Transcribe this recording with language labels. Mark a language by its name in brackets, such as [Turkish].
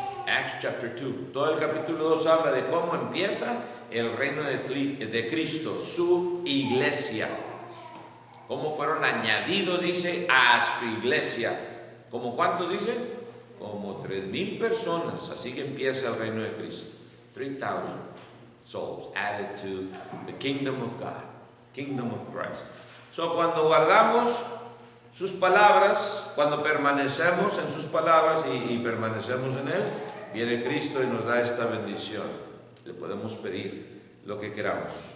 [English] Acts chapter 2. [Spanish] Todo el capítulo 2 habla de cómo empieza el reino de Cristo, su iglesia. Cómo fueron añadidos, dice, a su iglesia. ¿Cómo cuántos dice? Como 3000 personas. Así que empieza el reino de Cristo. [English] 3000 souls added to the kingdom of God, kingdom of Christ. [Spanish] So cuando guardamos sus palabras, cuando permanecemos en sus palabras y permanecemos en Él, viene Cristo y nos da esta bendición. Le podemos pedir lo que queramos.